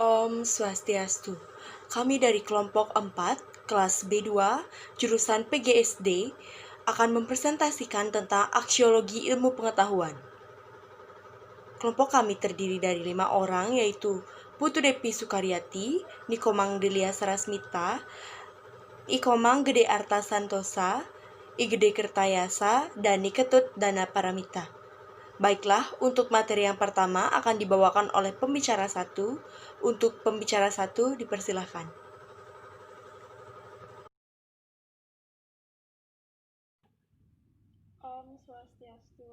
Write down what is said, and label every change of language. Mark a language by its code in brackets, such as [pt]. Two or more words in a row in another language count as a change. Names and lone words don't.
[ban] Om Swastiastu. [id] Kami dari kelompok 4, kelas B2, jurusan PGSD, akan mempresentasikan tentang aksiologi ilmu pengetahuan. Kelompok kami terdiri dari 5 orang, yaitu Putu Depi Sukaryati, Nikomang Delia Sarasmita, Ikomang Gede Arta Santosa, Igede Kertayasa, dan Niketut Dana Paramita. Baiklah, untuk materi yang pertama akan dibawakan oleh pembicara 1. Untuk pembicara 1, dipersilahkan. [ban] Om Swastiastu.